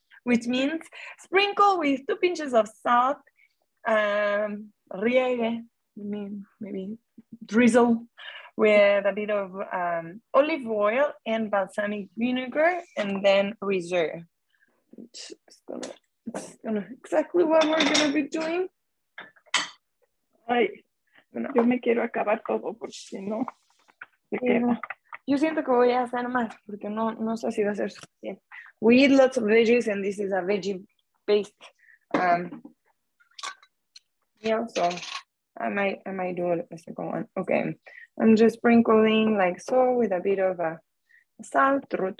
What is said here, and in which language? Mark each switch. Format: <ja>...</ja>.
<en>Which means sprinkle with 2 pinches of salt, riegue, maybe drizzle with a bit of olive oil and balsamic vinegar, and then reserve. It's gonna exactly what we're gonna be doing.</en> <es>Ay, yo me quiero acabar todo porque si no se queda. Yo siento que voy a hacer más porque no sé si va a ser suficiente.</es> <en>We eat lots of veggies and this is a veggie-based meal, so I might do a second one. Okay, I'm just sprinkling like so with a bit of salt.</en>